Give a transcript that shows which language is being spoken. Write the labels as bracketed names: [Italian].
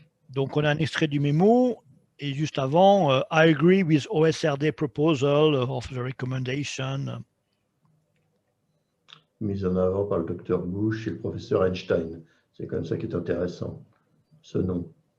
[French] Donc, on a un extrait du mémo. Et juste avant, [English] I agree with OSRD proposal of the recommendation. [French] Mise en avant par le docteur Bush et le professeur Einstein. C'est comme ça qui est intéressant, ce nom.